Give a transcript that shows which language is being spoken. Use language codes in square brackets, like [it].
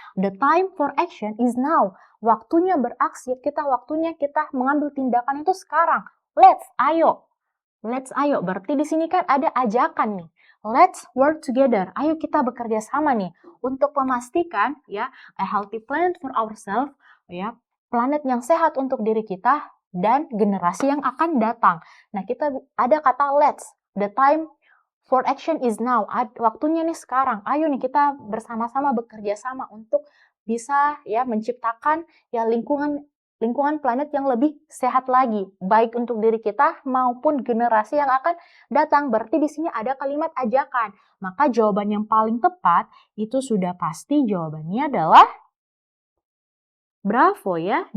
[en] The time for action is now. [id] Waktunya beraksi, waktunya kita mengambil tindakan itu sekarang. Let's, ayo. Berarti di sini kan ada ajakan nih. [en] Let's work together. [id] Ayo kita bekerja sama nih untuk memastikan ya [en] a healthy planet for ourselves, [id] ya, planet yang sehat untuk diri kita dan generasi yang akan datang. Nah, kita ada kata let's, [en] the time for action is now. [id] Waktunya nih sekarang. Ayo nih kita bersama-sama bekerja sama untuk bisa ya menciptakan ya lingkungan planet yang lebih sehat lagi, baik untuk diri kita maupun generasi yang akan datang. Berarti di sini ada kalimat ajakan. Maka jawaban yang paling tepat itu sudah pasti jawabannya adalah bravo ya.